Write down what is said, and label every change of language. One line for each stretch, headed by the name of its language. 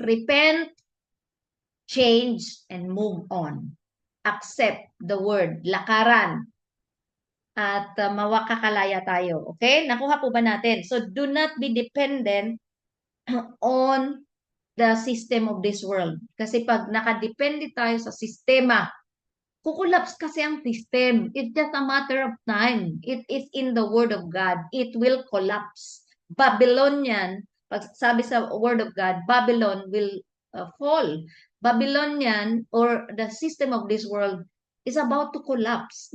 English: Repent, change, and move on. Accept the word,
Filipino: lakaran, at mawakakalaya tayo. Okay? Nakuha po ba natin?
English: So, do not be dependent on the system of this world.
Filipino: Kasi pag nakadepende tayo sa sistema, kukulaps kasi ang system.
English: It's just a matter of time. It is in the Word of God. It will collapse. Babylonian,
Filipino: pag sabi sa
English: Word of God, Babylon will fall. Babylonian or the system of this world is about to collapse.